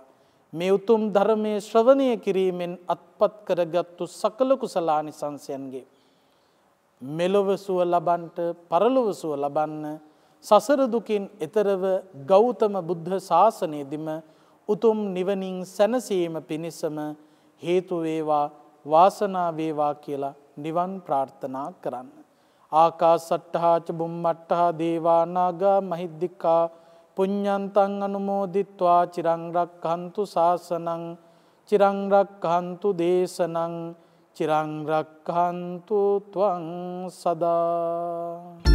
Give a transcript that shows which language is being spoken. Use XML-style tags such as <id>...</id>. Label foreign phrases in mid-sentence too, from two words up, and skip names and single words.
<si>මේ උතුම් ධර්මයේ ශ්‍රවණය කිරීමෙන් අත්පත් කරගත්තු සකල කුසලානිසංසයන්ගේ මෙලොව සුව ලබන්ට පරලොව සුව ලබන්න සසර දුකින් එතරව ගෞතම බුද්ධ ශාසනයේදීම උතුම් නිවනින් සැනසීම පිණිසම හේතු වේවා වාසනාව වේවා කියලා නිවන් ප්‍රාර්ථනා කරන්න.</si> <pi>ආකාසට්ඨා ච බුම්මට්ඨා දේවා නාග මහිද්దికා පුඤ්ඤන්තං අනුමෝදිත්වා චිරං රක්ඛන්තු ශාසනං චිරං රක්ඛන්තු දේශනං චිරං රක්ඛන්තු ත්වං සදා.</pi>